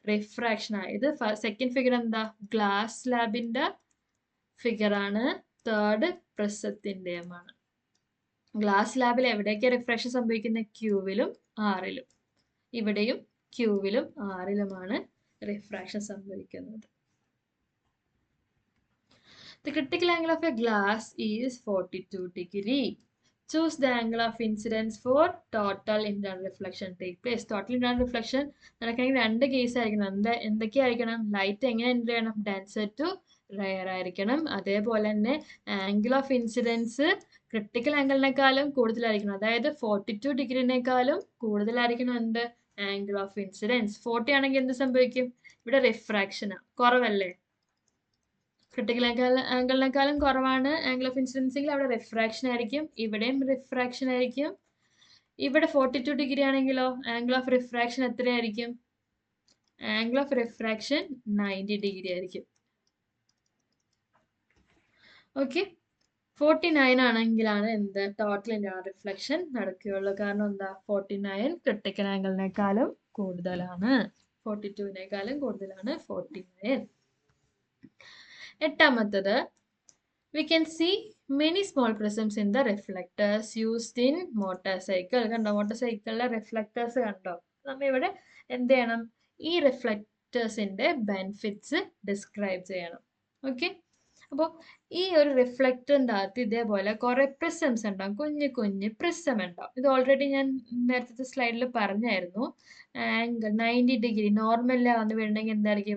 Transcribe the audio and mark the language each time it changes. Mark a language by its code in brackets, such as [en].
[ml] Refraction ആണ്. ഇത് second figure എന്താ? ഗ്ലാസ് സ്ലാബിന്റെ ഫിഗർ ആണ്. തേർഡ് പ്രിസത്തിന്റെയുമാണ്. ഗ്ലാസ് ലാബിൽ എവിടെയൊക്കെ റിഫ്രാക്ഷൻ സംഭവിക്കുന്നത്? ക്യൂവിലും ആറിലും. ഇവിടെയും ക്യൂവിലും ആറിലുമാണ് റിഫ്രാക്ഷൻ സംഭവിക്കുന്നത്. [en] The critical angle of a glass is 42 degree. Choose the angle of incidence for total internal reflection take place. [ml] Total internal reflection നടക്കണമെങ്കിൽ രണ്ട് കേസ് ആയിരിക്കണം. എന്തൊക്കെയായിരിക്കണം? ലൈറ്റ് എങ്ങനെ എൻ്റർ ചെയ്യണം? ഡെൻസർ ടു റെയർ ആയിരിക്കണം. അതേപോലെ തന്നെ ആംഗിൾ ഓഫ് ഇൻസിഡൻസ് ക്രിട്ടിക്കൽ ആംഗിളിനേക്കാളും കൂടുതലായിരിക്കണം. അതായത് 42 ഡിഗ്രിനേക്കാളും കൂടുതലായിരിക്കണം എന്ത് ആംഗിൾ ഓഫ് ഇൻസിഡൻസ്. 40 ആണെങ്കിൽ എന്ത് സംഭവിക്കും? ഇവിടെ റിഫ്രാക്ഷനാണ്, കുറവല്ലേ? ക്രിട്ടിക്കൽ ആംഗിളിനേക്കാളും കുറവാണ് ആംഗിൾ ഓഫ് ഇൻസിഡൻസ് എങ്കിൽ അവിടെ റിഫ്രാക്ഷൻ ആയിരിക്കും. ഇവിടെയും റിഫ്രാക്ഷൻ ആയിരിക്കും. ഇവിടെ 42 ഡിഗ്രി ആണെങ്കിലോ ആംഗിൾ ഓഫ് റിഫ്രാക്ഷൻ എത്രയായിരിക്കും? ആംഗിൾ ഓഫ് റിഫ്രാക്ഷൻ 90 ഡിഗ്രി ആയിരിക്കും. ഓക്കെ, 49 ആണെങ്കിലാണ് എന്ത് ടോട്ടൽ ഇന്റേണൽ റിഫ്ലക്ഷൻ നടക്കുകയുള്ളൂ. കാരണം എന്താ? 49 ക്രിട്ടിക്കൽ ആംഗിളിനേക്കാളും കൂടുതലാണ്, 42നേക്കാളും കൂടുതലാണ് 49. എട്ടാമത്തത്, [en] we can see many small prisms in the reflectors used in motorcycle. [ml] കണ്ടോ, മോട്ടോർ സൈക്കിളിലെ റിഫ്ലക്ടേഴ്സ് കണ്ടോ? നമ്മ ഇവിടെ എന്ത് ചെയ്യണം? ഈ റിഫ്ലക്ടേഴ്സിന്റെ ബെനിഫിറ്റ്സ് ഡിസ്ക്രൈബ് ചെയ്യണം. ഓക്കെ, അപ്പോൾ ഈ ഒരു റിഫ്ലക്ടറിൻ്റെ അകത്ത് ഇതേപോലെ കുറെ പ്രിസംസ് ഉണ്ടാവും, കുഞ്ഞു കുഞ്ഞു പ്രിസം ഉണ്ടാവും. ഇത് ഓൾറെഡി ഞാൻ നേരത്തെ സ്ലൈഡിൽ പറഞ്ഞായിരുന്നു. ആംഗിൾ 90 ഡിഗ്രി നോർമലിലാണ് വന്ന് വീഴണമെങ്കിൽ എന്തായിരിക്കും?